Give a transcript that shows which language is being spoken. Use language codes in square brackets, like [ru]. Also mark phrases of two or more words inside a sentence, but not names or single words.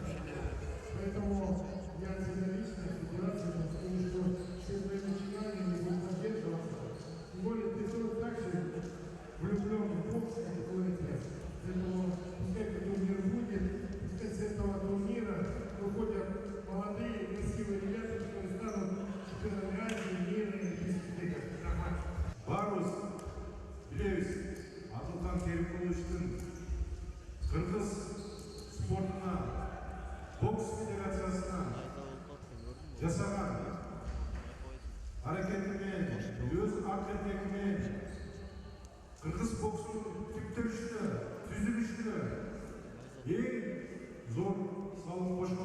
[ru] Поэтому я тебя лично, федерацию, скажу, что все твои начинания не будут задерживаться. Тем более ты тоже так же влюблен в бокс, как и твой отец. Поэтому пускай этот турнир будет, пускай с этого турнира выходят молодые, красивые ребята, которые станут чемпионами Азии, мира и Олимпийских игр. [ky] Барбыз билебиз, Адылкан Керимовичтин кыргыз спортуна, бокс федерациясына жасаган аракети менен, өз акыртеги менен кыргыз боксунун типтелишине, түзүлүшүнө эң зор салым кошкон.